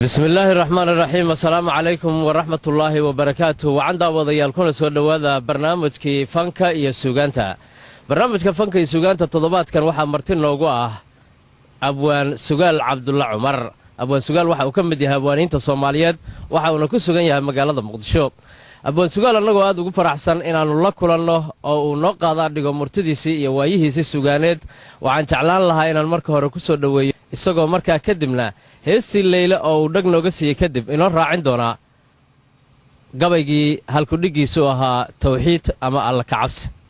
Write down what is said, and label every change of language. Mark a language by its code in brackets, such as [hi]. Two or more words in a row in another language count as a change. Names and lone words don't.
[ar] بسم الله الرحمن الرحيم. السلام عليكم ورحمة الله وبركاته. [so] Wacan daawadayaal, kuna soo dhawaada barnaamijkii fanka iyo suugaanta. Barnaamijka fanka iyo suugaanta toddobaadkan waxaa marti noogu ah Abwaan Sugaal Cabdulla Cumar. Abwaan Sugaal waxa uu ka mid yahay abwaaniinta Soomaaliyeed, waxa uuna ku sugan yahay magaalada Muqdisho. Abwaan Sugaal, annagoo aad ugu faraxsan inaanu la kulanno oo uu noo qaadaa dhigo murtidiisii iyo waayihiisii sugaaneed, waxaan jeclaan lahaa inaan marka hore ku soo dhaweeyo, isagoo markaa kadibna heestii Leyla oo uu dhag nooga siiyey kadib inoo raacin doonaa gabaygii halkudhigiisu ahaa tawxiid ama Alla ka cabsi.